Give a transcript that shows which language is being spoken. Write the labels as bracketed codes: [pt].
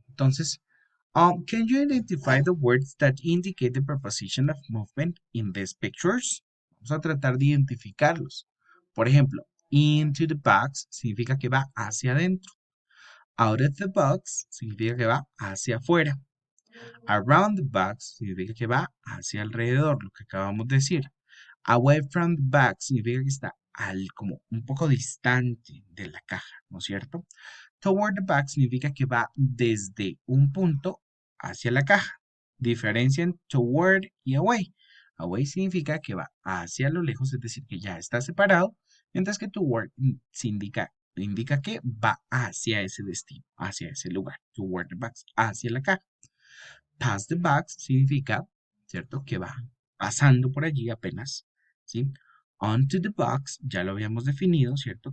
[en] Entonces, can you identify the words that indicate the preposition of movement in these pictures? [es] Vamos a tratar de identificarlos. Por ejemplo, [en] into the box [es] significa que va hacia adentro. [en] Out of the box [es] significa que va hacia afuera. [en] Around the box [es] significa que va hacia alrededor, lo que acabamos de decir. [en] Away from the box [es] significa que está como un poco distante de la caja, ¿no es cierto? [en] Toward the box [es] significa que va desde un punto hacia la caja. Diferencian toward y away. Away significa que va hacia lo lejos, es decir, que ya está separado, mientras que toward indica que va hacia ese destino, hacia ese lugar. [en] Toward the box, [es] hacia la caja. [en] Past the box [es] significa, ¿cierto? Que va pasando por allí apenas, ¿sí? [en] Onto the box, [es] ya lo habíamos definido, ¿cierto?